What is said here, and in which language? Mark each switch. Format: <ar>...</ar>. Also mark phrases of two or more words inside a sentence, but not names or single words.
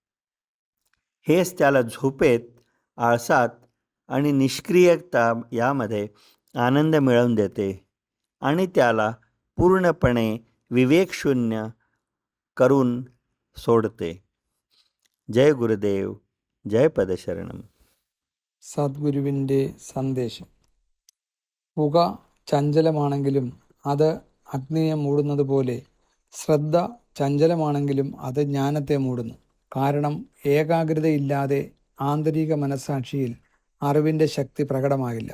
<mr>हेच त्याला झोपेत, आळसात आणि निष्क्रियता यामध्ये आनंद मिळवून देते आणि त्याला पूर्णपणे विवेकशून्य करून सोडते.</mr> <ml>ജയ് ഗുരുദേവ്, ജയ് പദശരണം. സദ്ഗുരുവിൻ്റെ സന്ദേശം. പുക ചഞ്ചലമാണെങ്കിലും അത് അഗ്നിയെ മൂടുന്നത് പോലെ ശ്രദ്ധ ചഞ്ചലമാണെങ്കിലും അത് ജ്ഞാനത്തെ മൂടുന്നു. കാരണം ഏകാഗ്രതയില്ലാതെ ആന്തരിക മനസ്സാക്ഷിയിൽ അറിവിൻ്റെ ശക്തി പ്രകടമാകില്ല.</ml>